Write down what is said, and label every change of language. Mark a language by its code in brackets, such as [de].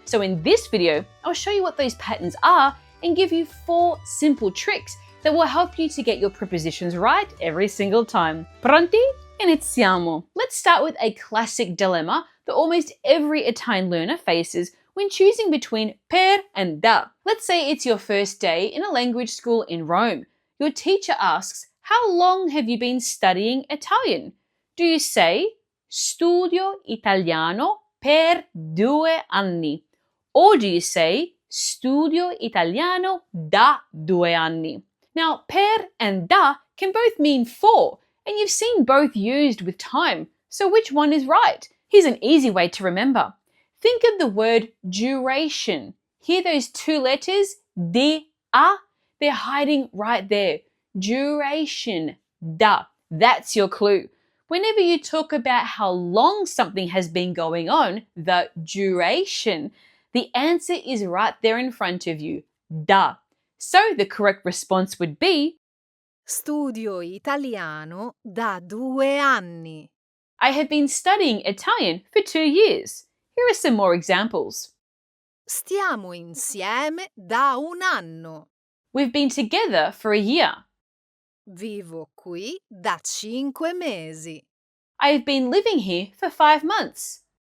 [en] So in this video, I'll show you what those patterns are and give you 4 simple tricks that will help you to get your prepositions right every single time. [it] Pronti? Iniziamo! [en] Let's start with a classic dilemma that almost every Italian learner faces when choosing between per and da. Let's say it's your first day in a language school in Rome. Your teacher asks, how long have you been studying Italian? Do you say, [it] studio italiano per 2 anni? [en] Or do you say, [it] studio italiano da 2 anni? [en] Now, per and da can both mean for, and you've seen both used with time. So which one is right? Here's an easy way to remember. Think of the word duration. Hear those 2 letters, di, a? They're hiding right there. Duration, da. That's your clue. Whenever you talk about how long something has been going on, the duration, the answer is right there in front of you, da. So the correct response would be, [it] Studio italiano da 2 anni. [en] I have been studying Italian for 2 years. Here are some more examples. [it] Stiamo insieme da 1 anno. [en] We've been together for a year. [it] Vivo qui da 5 mesi. [en] I have been living here for 5 months.